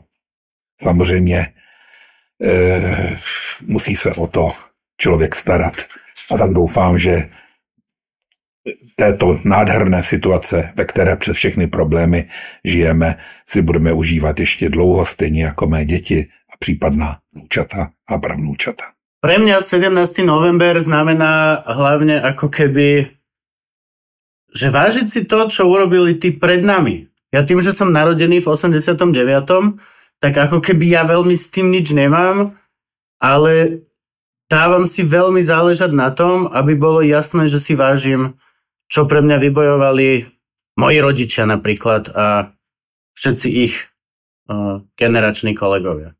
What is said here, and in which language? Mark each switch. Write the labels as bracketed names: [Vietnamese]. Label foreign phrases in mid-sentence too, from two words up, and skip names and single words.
[Czech] Samozřejmě musí se o to člověk starat a tak doufám, že této nádherné situace, ve které přes všechny problémy žijeme, si budeme užívat ještě dlouho, stejně jako mé děti a případná vnúčata a pravnúčata. [Slovak] Pre mňa 17. november znamená hlavne ako keby, že vážiť si to, čo urobili tí pred nami. Ja tým, že som narodený v 89., tak ako keby ja veľmi s tým nič nemám, ale dávam si veľmi záležať na tom, aby bolo jasné, že si vážim, čo pre mňa vybojovali moji rodičia napríklad a všetci ich generační kolegovia.